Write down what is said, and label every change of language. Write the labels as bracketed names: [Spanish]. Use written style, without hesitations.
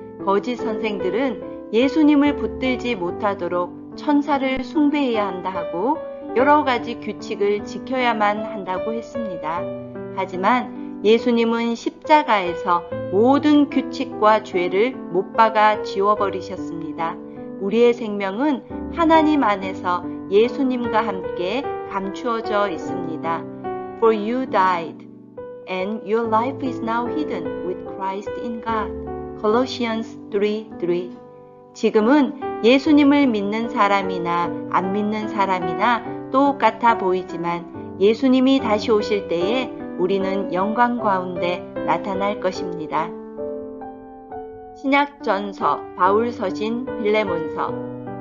[Korean] 거짓 선생들은 예수님을 붙들지 못하도록 천사를 숭배해야 한다 하고 여러 가지 규칙을 지켜야만 한다고 했습니다. 하지만 예수님은 십자가에서 모든 규칙과 죄를 못 박아 지워버리셨습니다. 우리의 생명은 하나님 안에서 예수님과 함께 감추어져 있습니다. [English] For you died, and your life is now hidden with Christ in God. Colossians 3:3. [Korean] 지금은 예수님을 믿는 사람이나 안 믿는 사람이나 똑같아 보이지만 예수님이 다시 오실 때에 우리는 영광 가운데 나타날 것입니다. 신약전서 바울서신 빌레몬서.